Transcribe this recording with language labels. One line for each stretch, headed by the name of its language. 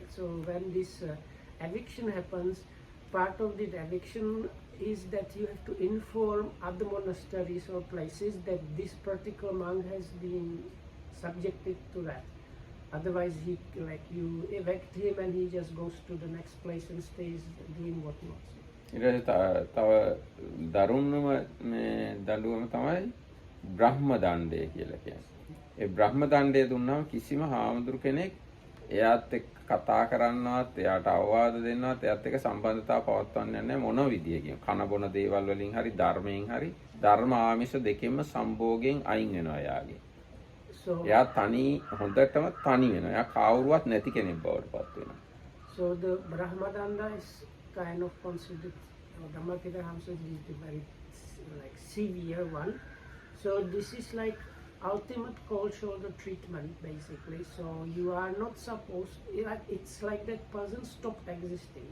English: So when this eviction happens, part of the eviction is that you have to inform other monasteries or places that this particular monk has been subjected to that. Otherwise, he like you evict him and he just goes to the next place and stays doing what he wants.
Sinhala: ඊට තව දරුණුම මේ දඬුවම තමයි බ්‍රහ්ම දණ්ඩය කියලා කියන්නේ. ඒ බ්‍රහ්ම දණ්ඩය දුන්නාම කිසිම හාමුදුරු කෙනෙක් එයාත් එක්ක කතා කරන්නවත්, එයාට අවවාද දෙන්නවත්, එයාත් එක්ක සම්බන්ධතාව පවත්වන්න නැහැ මොන විදියකින්. කන බොන දේවල් වලින් හරි ධර්මයෙන් හරි ධර්ම ආමිෂ දෙකෙන්ම සම්භෝගයෙන් අයින් වෙනවා එයාගේ. එයා තනි හොඳටම තනි වෙනවා. එයා කවුරුවත් නැති කෙනෙක් බවට පත් වෙනවා.
English: So the Brahmadanda is kind of considered, Dhammapada Hamsa is the very like severe one. So this is like ultimate cold shoulder treatment basically. So you are not supposed, it's like that person stopped existing.